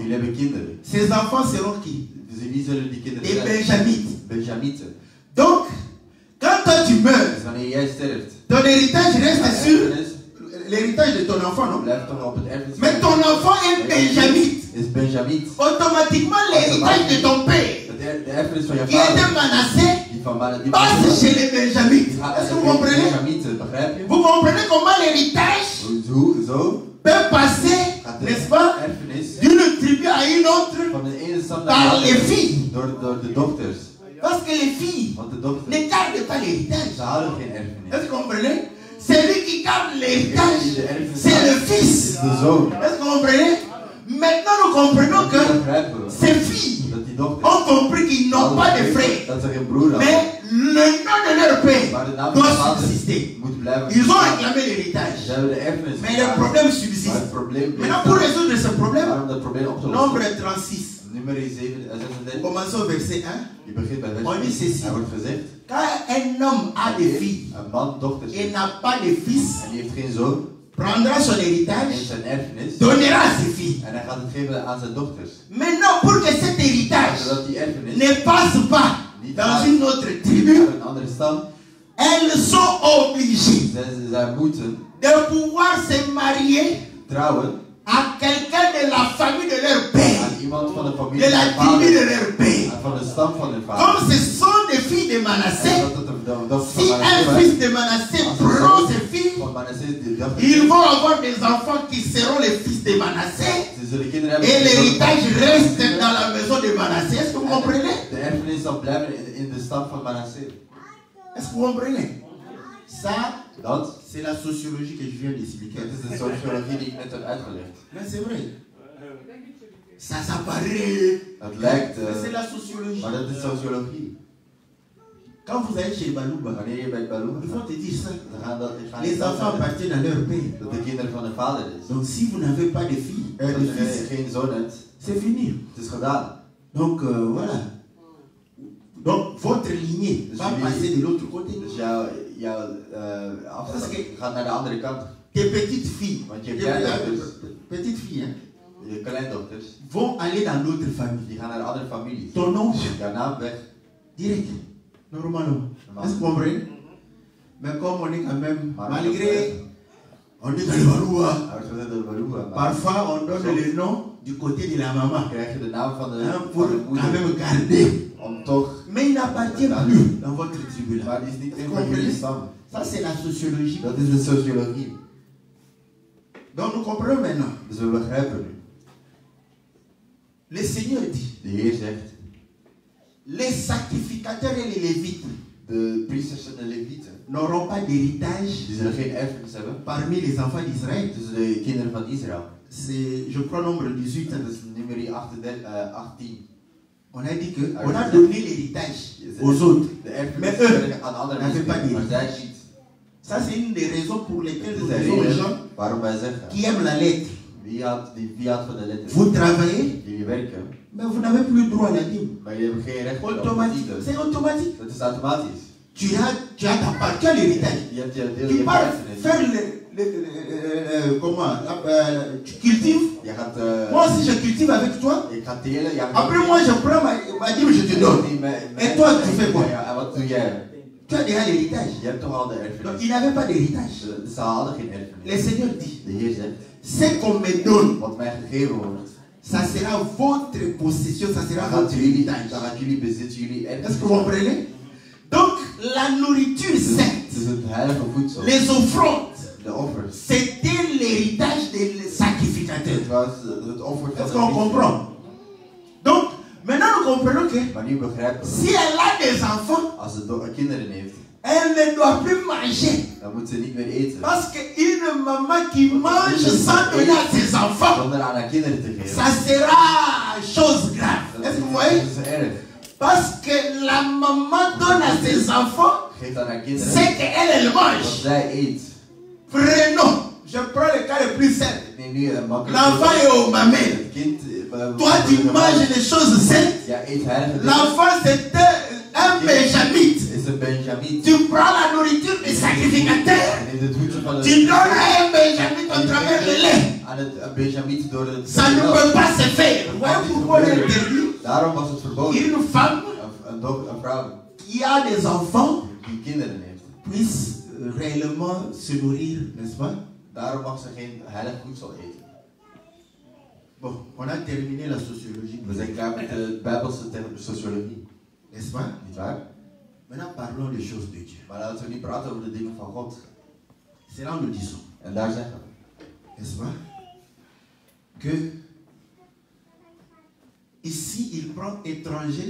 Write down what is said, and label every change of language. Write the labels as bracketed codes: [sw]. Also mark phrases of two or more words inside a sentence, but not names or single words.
[nl] Jullie hebben kinderen. [fr] Ces enfants seront qui? [nl] Dus wie zullen die kinderen [fr] Des [nl] zijn? [fr] Benjamites. [nl] Benjamieten. [fr] Donc, quand toi tu meurs, [nl] Dus wanneer jij sterft, [fr] ton héritage reste sur [nl] erfenis [fr] l'héritage de ton enfant, non? [nl] blijft toch op het erfenis. [fr] Mais ton enfant est Benjamite. [nl] Is Benjamiet. [fr] Automatiquement, l'héritage de ton père, [nl] De erfenis van je [fr] qui était [nl] vader. [fr] Manassé, [nl] Die van die [fr] passe chez les Benjamites. [nl] die gaat [fr] Est-ce que [nl] naar [fr] vous [nl] de [fr] comprenez? [nl] Benjamieten, begrijp je? [fr] Vous comprenez comment l'héritage [nl] Zo [fr] peut passer, [nl] gaat [fr] n'est-ce [nl] de [fr] pas, [nl] erfenis [fr] d'une tribu à une autre [nl] van de ene stam naar [fr] par [nl] de [fr] les [nl] andere [fr] filles. [nl] door de dochters. [fr] Parce que les filles [nl] Want de dochters, [fr] ne gardent pas l'héritage. [nl] ze houden geen erfenis. [fr] Est-ce que vous comprenez? Celui qui garde l'héritage, c'est le [nl] Is [fr] fils. [nl] de zoon. [fr] Est-ce que vous comprenez? Maintenant, nous comprenons [nl] Dat [fr] que [nl] begrijpen we. [fr] ces filles [nl] Dat die dochters [fr] ont compris qu'ils n'ont pas de frères. [nl] dat ze geen broer hadden. [fr] Mais le nom de leur père [nl] Maar de naam van de [fr] doit [nl] vader [fr] subsister. [nl] moet blijven. [fr] Ils ont réclamé l'héritage. [nl] Ze hebben de erfenis. [fr] Mais le problème [nl] Maar het [fr] subsiste. [nl] probleem [fr] Maintenant, pour résoudre ce problème, [nl] waarom dat probleem op te lossen. [fr] nombre 36. [nl] Nummer 36. [fr] Commençons au verset 1. [nl] Je begint bij [fr] On dit [nl] vers [fr] ceci. [nl] 1. Er wordt gezegd. [fr] Quand un homme a des filles [nl] Een man dochters [fr] et [nl] heeft [fr] n'a pas de fils, [nl] en die heeft geen zoon. [fr] prendra son [nl] Hij [fr] héritage, [nl] heeft zijn erfenis. [fr] donnera à ses filles. [nl] En hij gaat het geven aan zijn dochters. [fr] Maintenant, pour que cet héritage [nl] Zodat die erfenis [fr] ne passe pas dans une autre tribu, [nl] naar een andere stam. [fr] elles sont obligées [nl] Zij moeten [fr] de pouvoir se marier [nl] trouwen [fr] à quelqu'un de la famille de leur père, [nl] aan iemand van de familie [fr] de [nl] van [fr] la [nl] hun [fr] tribu de [nl] vader. [fr] leur père. [nl] En van de stam van hun vader. [fr] Comme ce sont des filles de [nl] En [fr] Manassé, [nl] dat het de dochter [fr] si [nl] van [fr] un [nl] Manasseh [fr] fils [nl] was. [fr] de Manassé [nl] Als een [fr] prend [nl] zoon [fr] ses filles, [nl] van Manasseh die dochter [fr] ils vont avoir des enfants qui seront les fils de Manassé [nl] Ze zullen kinderen hebben. [fr] et l'héritage reste dans la maison de Manassé. Est-ce que vous comprenez? [nl] De erfenis zal blijven in de stam van Manasseh. [fr] Est-ce que vous comprenez? Ça, [nl] Dat, [fr] c'est la sociologie que je viens d'expliquer. [nl] dat is de sociologie die ik net heb uitgelegd. [fr] Mais c'est vrai. Ça paraît. [nl] Het lijkt, [fr] Mais c'est la sociologie. [nl] maar dat is sociologie. [fr] Quand vous allez chez Balouba, [nl] Wanneer je bij Balouba [fr] ils vont [nl] gaat, [fr] te dire ça. [nl] dan gaan die [fr] Les enfants appartiennent à leur père. [nl] dat de kinderen van de vader is. [fr] Donc si vous n'avez pas de filles, [nl] Als [fr] de [nl] je [fr] fils, [nl] geen zoon hebt, [fr] c'est fini. [nl] het is gedaan. [fr] Donc voilà. Donc votre lignée [nl] Dus [fr] va [nl] jullie- [fr] passer de l'autre côté. [nl] Dus jouw afstand gaat naar de andere kant. [fr] Tes petites filles, [nl] Want je [fr] tes [nl] kleindochters, [fr] petites filles hein, [nl] je kleindochters, [fr] vont aller dans d'autres familles. [nl] die gaan naar andere families. [fr] Ton nom, [nl] Jouw naam weg. [fr] direct. Normalement. Est-ce que vous comprenez? Mais comme on est quand même, malgré, on est dans le Baroua, [nl] Hij wordt gezet door Balouba, maar [fr] parfois on donne le nom du côté de la maman. [nl] dan krijg je de naam van [fr] Hein, pour [nl] de [fr] quand [nl] moeder. [fr] même garder. [nl] Om toch, [fr] Mais il n'appartient plus dans votre tribu là. [nl] maar die is niet [fr] Est-ce [nl] een [fr] que [nl] van [fr] vous [nl] jullie [fr] comprenez? [nl] stam. [fr] Ça c'est la sociologie. [nl] Dat is de sociologie. [fr] Donc nous comprenons maintenant. [nl] Dus we begrijpen nu. [fr] Le Seigneur dit, [nl] De Heer zegt, [fr] les sacrificateurs et les lévites [nl] de priesters en de levieten, [fr] n'auront pas d'héritage [nl] die zullen geen erfenis hebben [fr] parmi les enfants d'Israël. [nl] tussen de kinderen van Israël. [fr] C'est, je crois, nombre 18. [nl] Dat is nummer 18. [fr] On a dit qu'on a donné l'héritage aux autres. [nl] De erfenis [fr] Mais eux [nl] werden aan anderen [fr] n'avaient pas [nl] gegeven, maar zij niet. [fr] Ça, c'est une des raisons pour lesquelles [nl] Dit [fr] nous [nl] is de [fr] disons aux [nl] reden [fr] gens [nl] waarom wij zeggen, [fr] qui aiment la lettre. [nl] Wie had van de letter? [fr] Vous travaillez, [nl] Jullie werken, [fr] mais vous n'avez plus droit à la dîme. [nl] maar jullie hebben geen recht op de [fr] Automatique. [nl] tiende. [fr] C'est automatique. [nl] Dat is automatisch. [fr] Tu as ta part, tu as l'héritage. [nl] Je hebt je deel, [fr] Tu [nl] je [fr] pars [nl] erfenis. [fr] faire tu cultives. [nl] Je gaat, [fr] Moi aussi je cultive avec toi. [nl] ik ga telen. Ja, [fr] Après moi je prends ma dîme, je te donne. Et toi tu fais quoi? [nl] Ja, en wat doe jij? [fr] Tu as déjà l'héritage. [nl] Je hebt toch al de [fr] Donc [nl] erfenis? [fr] il n'avait pas d'héritage. [nl] Ze hadden geen [fr] Le [nl] erfenis. [fr] Seigneur dit, [nl] De Heer zegt, [fr] ce qu'on me donne, [nl] wat mij gegeven wordt, [fr] ça sera votre possession, ça sera [nl] dan [fr] votre [nl] gaat jullie, [fr] héritage. [nl] dan gaat jullie bezit, jullie [fr] Est-ce [nl] erfenis. [fr] que vous comprenez? Donc la nourriture [nl] Het [fr] sainte, [nl] is het heilige voedsel. [fr] les offrandes, [nl] De offers. [fr] c'était l'héritage des sacrificateurs. [nl] Het was het offer [fr] Est-ce [nl] van [fr] qu'on [nl] de [fr] comprend? Donc maintenant nous comprenons que [nl] priester. Maar nu begrijpen we, [fr] si elle a des enfants, [nl] als ze kinderen heeft, [fr] elle ne doit plus manger. [nl] dan moet ze niet meer eten. [fr] Parce qu'une maman qui mange sans donner à ses enfants, [nl] Zonder aan haar kinderen te geven. [fr] ça sera chose grave. Est-ce que vous voyez? [nl] Dat is erg. [fr] Parce que la maman donne à ses enfants [nl] Geeft aan haar kinderen [fr] ce qu'elle [nl] wat [fr] mange. [nl] zij eet. [fr] Prenons, je prends le cas le plus simple. [nl] Ik neem nu een makkelijk [fr] L'enfant est au mamel. [nl] Het kind. [fr] Toi, tu manges des choses saines. [nl] Ja, eet heilige dingen. [fr] L'enfant, c'est un benjamite. [nl] Is een Benjamin. [fr] Tu prends la nourriture des sacrificateurs. [nl] En in het voedsel van [fr] Tu donnes à un benjamite au travers le lait. [nl] aan het Benjamin door het. [fr] Ça ne peut pas se faire. Vous voyez pourquoi on interdit [nl] Daarom was het verboden. [fr] une femme [nl] Een vrouw [fr] qui a des enfants [nl] die kinderen heeft. [fr] puisse réellement se nourrir, n'est-ce pas? [nl] Daarom mag ze geen heilig voedsel eten. [fr] Bon, on a terminé la sociologie. [nl] We zijn klaar met de Bijbelse sociologie. [fr] N'est-ce pas? [nl] Niet waar? [fr] Maintenant parlons des choses de Dieu. [nl] Maar laten we niet praten over de dingen van God. [fr] C'est là où nous disons, [nl] En daar zeggen we. [fr] n'est-ce pas? Que ici il prend étranger,